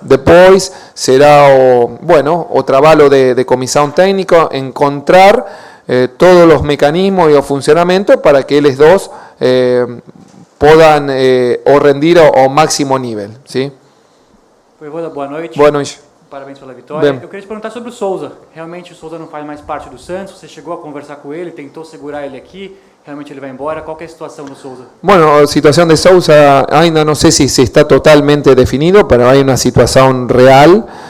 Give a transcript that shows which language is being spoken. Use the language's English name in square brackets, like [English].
[Spanish] Después será o trabajo de comisión técnico encontrar todos los mecanismos y o funcionamiento para que ellos dos puedan o rendir ao máximo nível, ¿sí? [Portuguese] Voivoda, boa noite. Boa noite. Parabéns pela vitória. Bem. Eu queria te perguntar sobre o Souza. Realmente o Souza não faz mais parte do Santos? Você chegou a conversar com ele, tentou segurar ele aqui? Realmente ele vai embora? Qual que é a situação do Souza? [Spanish] Bueno, a situación de Souza ainda no sé si está totalmente definido, pero hay una situación real.